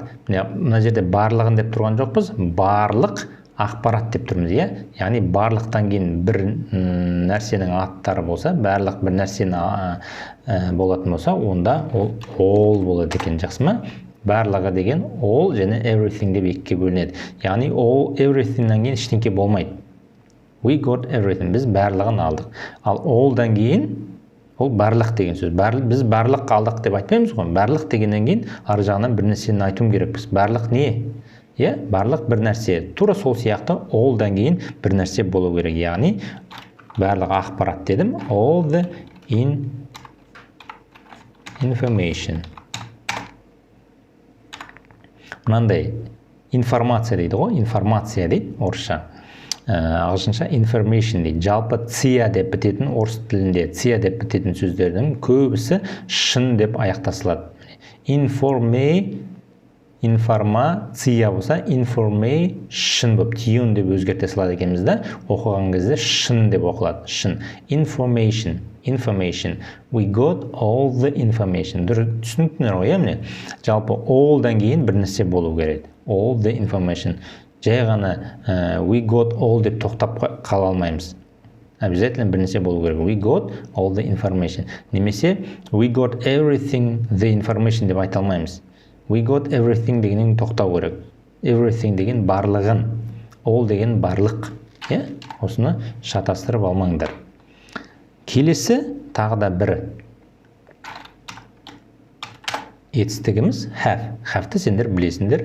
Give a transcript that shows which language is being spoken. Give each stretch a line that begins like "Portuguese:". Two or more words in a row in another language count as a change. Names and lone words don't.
Kazakh: Мына жерде барлығын деп тұрған жоқпыз, барлық ақпарат деп тұрмыз, Яғни барлықтан кейін бір нәрсенің аттары болса, барлық бір нәрсені болатын болса, онда ол all болады екен, жақсы ма? Барлығы деген all және everything деп екіге бөлінеді. Яғни
English: all everythingнан
Kazakh: кейін ештеңке болмайды.
English: We got everything.
Kazakh: Біз барлығын алдық. Ал allдан кейін ол барлық деген сөз. Біз барлық алдық деп айтпаймыз ғой. Барлық дегеннен кейін ар жағынан бір нәрсені айтуым керекпіз. Барлық не? Барлық бір нәрсе. Тура сол сияқты allдан кейін бір нәрсе болу керек. Яғни барлық ақпарат дедім.
English: All the information.
Kazakh: Мынандай информация дейді ғой, информация дейді орысша. Ағылшынша information дейді. Жалпы ция деп бітетін орыс тілінде ция деп бітетін сөздердің көбісі шын деп аяқтасылады. Информация болса information болып тиюн деп өзгерте салады екенбіз да, оқыған кезде шын деп оқылады. Шын.
English: Information. We got all the information.
Kazakh: Түсініктіңдер ғой, міне. Жалпы allдан кейін бір нәрсе болу керек.
English: All the information.
Kazakh: Жай ғана
English: we got all
Kazakh: деп тоқтап қала алмаймыз. Обязательно бір нәрсе болу керек.
English: We got all the information. Немесе we got everything the information
Kazakh: деп айта алмаймыз.
English: We got everything
Kazakh: дегеннен тоқтау керек. Everything деген барлығын. All деген барлық. Осыны шатастырып алмаңдар. Келесі тағы да бір етістігіміз have. Have'ті сендер білесіңдер.